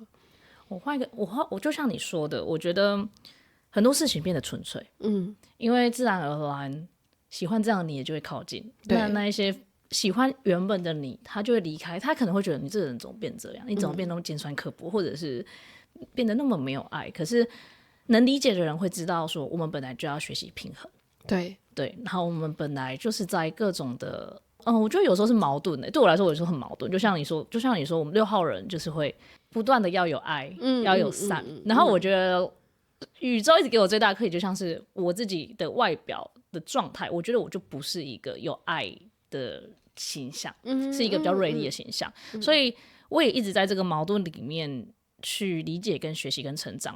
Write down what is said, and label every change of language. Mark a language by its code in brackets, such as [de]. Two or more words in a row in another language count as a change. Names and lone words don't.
[zh] 我就像你說的，我覺得很多事情變得純粹，因為自然而然喜歡這樣的你也就會靠近，那一些喜歡原本的你，他就會離開，他可能會覺得你這個人怎麼變這樣，你怎麼變那麼尖酸刻薄，或者是變得那麼沒有愛。可是能理解的人會知道說，我們本來就要學習平衡，对，然後我們本來就是在各种的，我覺得有时候是矛盾的，对我来说有时候很矛盾。就像你说，我們6號人就是会不斷的要有愛，要有善。然後我覺得宇宙一直給我最大的課題，就像是我自己的外表的狀態，我覺得我就不是一個有愛的形象，是一個比較銳利的形象，所以我也一直在這個矛盾裡面去理解跟學習跟成長。